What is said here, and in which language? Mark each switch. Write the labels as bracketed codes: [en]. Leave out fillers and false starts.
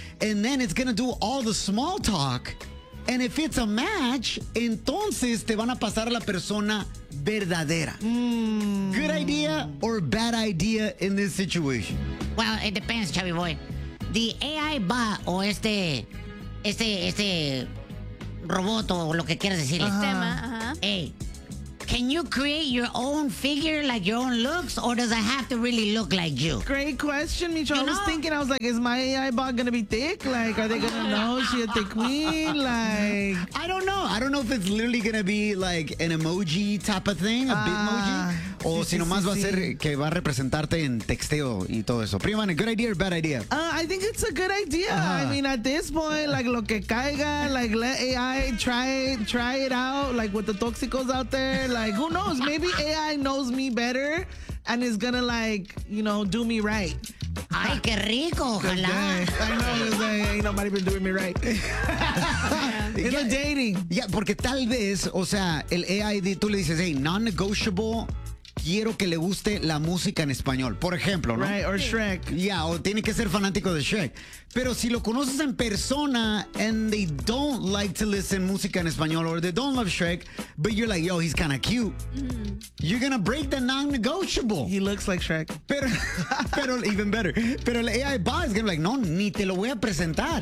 [en] And then it's going to do all the small talk. And if it's a match, [es] entonces te van a pasar a la persona verdadera. Mm. [en] Good idea or bad idea in this situation? Well, it depends, Chubby Boy. The AI bot [es] o este... Este robot o lo que quieras decir. Uh-huh. Sistema, ajá. Uh-huh. [en] Hey, can you create your own figure, like your own looks, or does it have to really look like you? Great question, Micho. You know? I was thinking, I was like, is my AI bot going to be thick? Like, are they going to know she's a thick queen? Like, I don't know. I don't know if it's literally going to be like an emoji type of thing, a bitmoji, [es] o si nomás va a ser que va a representarte en texteo y todo eso. [en] Prima, a good idea or bad idea? I think it's a good idea. Uh-huh. I mean, at this point, like, [es] lo que caiga, [en] like, let AI try it out, like, with the toxicos out there. Like, who knows? Maybe AI knows me better and is gonna, like, you know, do me right. [es] Ay, qué rico, ojalá. [en] I know, it's like, ain't nobody been doing me right. In the dating. [es] Yeah, porque tal vez, o sea, el AI, tú le dices, [en] hey, non-negotiable, [es] quiero que le guste la música en español, por ejemplo, ¿no? [en] Right, or Shrek. [es] Yeah, o tiene que ser fanático de Shrek. Pero si lo conoces en persona [en] and they don't like to listen [es] música en español [en] or they don't love Shrek, but you're like, yo, he's kind of cute, you're going to break the non-negotiable. He looks like Shrek. [es] Pero [en] even better. [es] Pero el [en] AI bot is going to be like, no, [es] ni te lo voy a presentar.